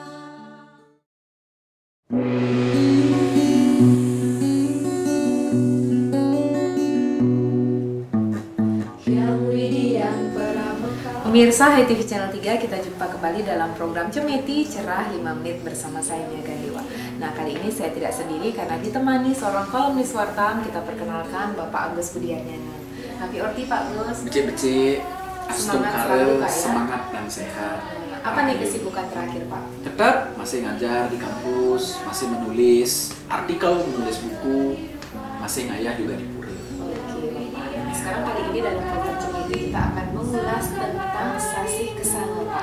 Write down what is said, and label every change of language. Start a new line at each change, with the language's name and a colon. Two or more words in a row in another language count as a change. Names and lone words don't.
Indonesian: Pemirsa HiTV Channel 3, kita jumpa kembali dalam program Cemeti Cerah 5 Menit bersama saya Niaga Dewa. Nah, kali ini saya tidak sendiri karena ditemani seorang kolumnis Wartam. Kita perkenalkan Bapak Agus Budiarnyana. Happy Orti Pak Agus.
Balinese: Becik-becik, astum
Indonesian: Semangat selalu, Pak, kare, ya. semangat dan sehat. Apa nih kesibukan terakhir Pak? Tetap masih ngajar di kampus, masih menulis artikel, menulis buku, masih ngayah juga di pura. Oke, Bapak. Nah, sekarang kali ini dalam program Cemeti kita akan mengulas tentang Sasi Kesanga, Pak.